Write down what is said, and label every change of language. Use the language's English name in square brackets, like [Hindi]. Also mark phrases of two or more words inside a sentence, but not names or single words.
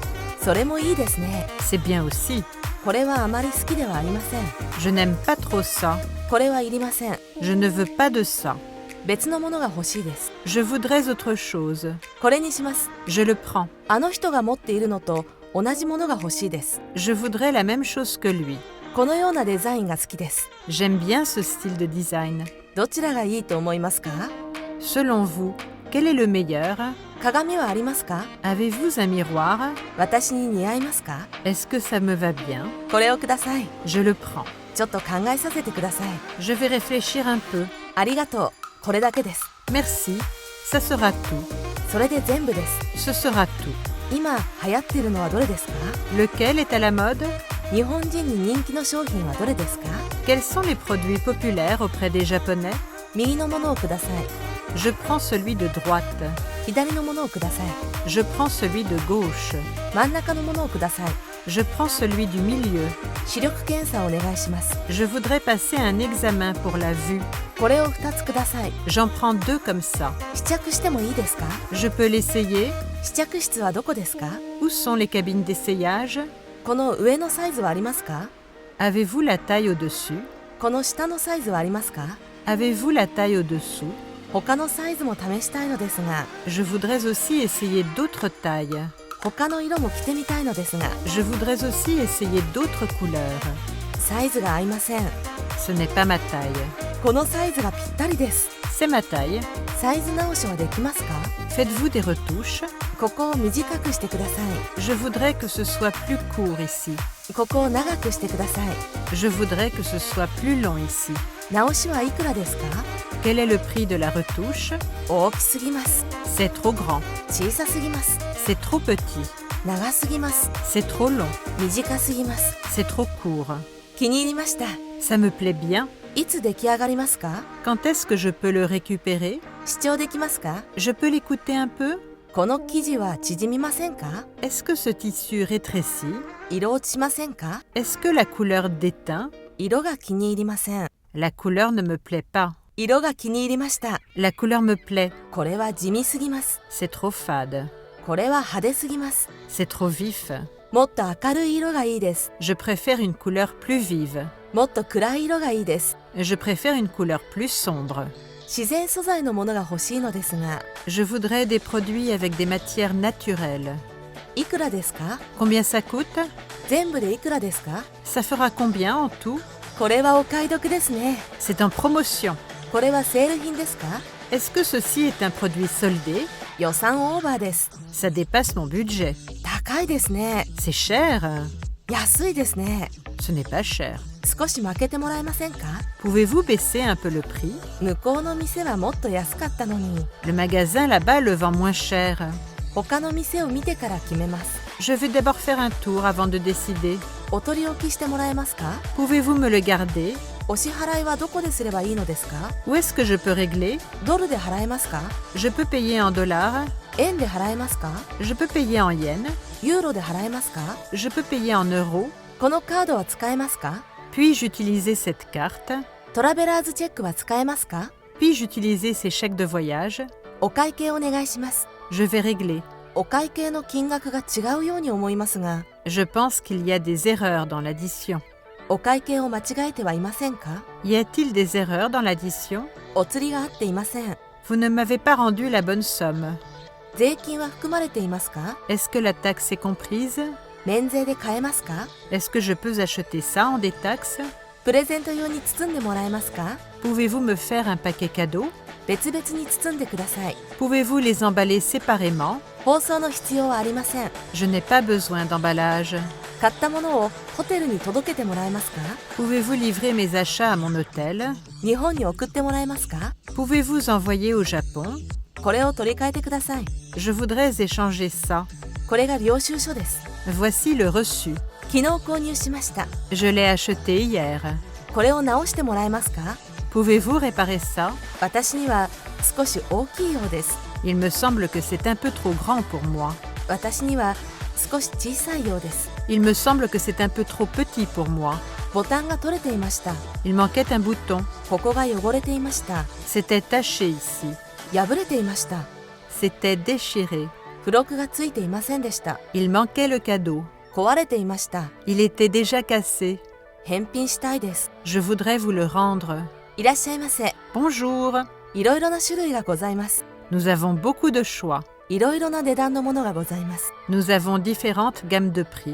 [Japanese] それもいいですね。 [French] C'est bien aussi. [Japanese] これはあまり好きではありません。 [French] Je n'aime pas trop ça. [Japanese] これはいりません。 [French] Je ne veux pas de ça. [Japanese] 別のものが欲しいです。 [French] Je voudrais autre chose. [Japanese] これにします。 [French] Je le prends. [Japanese] あの人が持っているのと同じものが欲しいです。 [French] Je voudrais la même chose que lui. [Japanese] このようなデザインが好きです。 [French] J'aime bien ce style de design. [Japanese] どちらがいいと思いますか？ [French] Selon vous, quel est le meilleur? [Japanese] 鏡はありますか？ [French] Avez-vous un miroir? [Japanese] 私に似合いますか？ [French] Est-ce que ça me va bien? [Japanese] これをください。 [French] Je le prends. [Japanese] ちょっと考えさせてください。 [French] Je vais réfléchir un peu. [Japanese] ありがとう。これだけです。 [French] Merci. Ça sera tout. [Japanese] それで全部です。 [French] Ce sera tout. [Japanese] 今流行っているのはどれですか？ [French] Lequel est à la mode? [Japanese] 日本人に人気の商品はどれですか？ [French] Quels sont les produits populaires auprès des Japonais? [Japanese] 右のものをください。 [French] Je prends celui de droite. [Japanese] 左のものをください。 [French] Je prends celui de gauche. [Japanese] 真ん中のものをください。 [French] Je prends celui du milieu. [Japanese] 視力検査をお願いします。 [French] Je voudrais passer un examen pour la vue. [Japanese] これを2つください。 [French] J'en prends 2 comme ça. [Japanese] 試着してもいいですか？ [French] Je peux l'essayer? [Japanese] 試着室はどこですか？ [French] Où sont les cabines d'essayage? [Japanese] この上のサイズはありますか？ [French] Avez-vous la taille au-dessus? [Japanese] この下のサイズはありますか？ [French] Avez-vous la taille au-dessous? [Japanese] 他のサイズも試したいのですが、 [French] Je voudrais aussi essayer d'autres tailles. [Japanese] 他の色も着てみたいのですが、 [French] Je voudrais aussi essayer d'autres couleurs. [Japanese] サイズが合いません。 [French] Ce n'est pas ma taille. [Japanese] このサイズがぴったりです。 [French] C'est ma taille. [Japanese] サイズ直しはできますか？ [French] Faites-vous des retouches? [Japanese] ここを短くしてくださ [French] Je voudrais que ce soit plus court ici. [Japanese] い。ここを長くしてください。 [French] Je voudrais que ce soit plus long ici. [Japanese] 直しはいくらですか？ [French] Quel est le prix de la retouche? [Japanese] 大きすぎます。 [French] C'est trop grand. [Japanese] 小さすぎます。 [French] C'est trop petit. [Japanese] 長すぎます。 [French] C'est trop long. [Japanese] 短すぎます。 [French] C'est trop court. [Japanese] 気に入りました。 [French] Ça me plaît bien. [Japanese] いつ出来上がりますか？ [French] Quand est-ce que je peux le récupérer? [Japanese] 視聴できますか？ [French] Je peux l'écouter un peu? [Japanese] この生地は縮みませんか？ [French] Est-ce que ce tissu rétrécit? [Japanese] 色落ちしませんか？ [French] Est-ce que la couleur déteint? [Japanese] 色が気に入りません。 [French] La couleur ne me plaît pas. [Japanese] 色が気に入りました。 [French] La couleur me plaît. [Japanese] これは地味すぎます。 [French] C'est trop fade. [Japanese] これは派手すぎます。 [French] C'est trop vif. [Japanese] もっと明るい色がいいです。 [French] Je préfère une couleur plus vive. [Japanese] もっと暗い色がいいです。 [French] Je préfère une couleur plus sombre. [Japanese] 自然素材のものが欲しいのですが、 [French] Je voudrais des produits avec des matières naturelles. [Japanese] いくらですか？ [French] Combien ça coûte? [Japanese] 全部でいくらですか？ [French] Ça fera combien en tout? [Japanese] これはお買い得ですね。 [French] C'est en promotion. [Japanese] これはセール品ですか？ [French] Est-ce que ceci est un produit soldé? [Japanese] 予算オーバーです。 [French] Ça dépasse mon budget. [Japanese] 高いですね。 [French] C'est cher? [Japanese] 安いですね。 [French] Ce n'est pas cher. [Japanese] 少し負けてもらえませんか？ [French] Pouvez-vous baisser un peu le prix? [Japanese] 向こうの店はもっと安かったのに。 [French] Le magasin là-bas le vend moins cher. [Japanese] 他の店を見てから決めます。 [French] Je vais d'abord faire un tour avant de décider. [Japanese] お取り置きしてもらえますか？ [French] Pouvez-vous me le garder? [Japanese] お支払いはどこですればいいのですか？ [French] Où est-ce que je peux régler? [Japanese] ドルで払えますか？ [French] Je peux payer en dollars. [Japanese] 円で払えますか？ [French] Je peux payer en yens. [Japanese] ユーロで払えますか？ [French] Je peux payer en euros. [Japanese] このカードは使えますか？ [French] Puis-je utiliser cette carte? [Japanese] トラベラーズチェックは使えますか？ [French] Puis-je utiliser ces chèques de voyage? [Japanese] お会計お願いします。 [French] Je vais régler. [Japanese] お会計の金額が違うように思いますが、 [French] Je pense qu'il y a des erreurs dans l'addition. [Japanese] お会計を間違えてはいませんか？ [French] Y a-t-il des erreurs dans l'addition? [Japanese] お釣りが合っていません。 [French] Vous ne m'avez pas rendu la bonne somme. [Japanese] 税金は含まれていますか？ [French] Est-ce que la taxe est comprise? [Japanese] 免税で買えますか？ [French] Est-ce que je peux acheter ça en détaxe? [Japanese] プレゼント用に包んでもらえますか？ [French] Pouvez-vous me faire un paquet cadeau? [Japanese] 別々に包んでください。 [French] Pouvez-vous les emballer séparément? [Japanese] 包装の必要はありません。 [French] Je n'ai pas besoin d'emballage. [Japanese] 買ったものをホテルに届けてもらえますか？ [French] Pouvez-vous livrer mes achats à mon hôtel? [Japanese] 日本に送ってもらえますか？ [French] Pouvez-vous envoyer au Japon? [Japanese] これを取り替えてください。 [French] Je voudrais échanger ça. [Japanese] これが領収書です。 [French] Voici le reçu. [Japanese] 昨日購入しました。 [French] Je l'ai acheté hier. [Japanese] これを直してもらえますか？ [French] Pouvez-vous réparer ça? [Japanese] 私には少し大きいようです。 [French] Il me semble que c'est un peu trop grand pour moi. [Japanese] 私には少し小さいようです。 [French] Il me semble que c'est un peu trop petit pour moi. [Japanese] ボタンが取れていました。 [French] Il manquait un bouton. [Japanese] ここが汚れていました。 [French] C'était taché ici. [Japanese] 破れていました。 [French] C'était déchiré. [Japanese] 付録がついていませんでした。 [French] Il manquait le cadeau. [Japanese] 壊れていました。 [French] Il était déjà cassé. [Japanese] 返品したいです。 [French] Je voudrais vous le rendre. [Japanese] いらっしゃいませ。 [French] Bonjour. [Japanese] いろいろな種類がございます。 [French] Nous avons beaucoup de choix. [Japanese] いろいろな値段のものがございます。 [French] Nous avons différentes gammes de prix.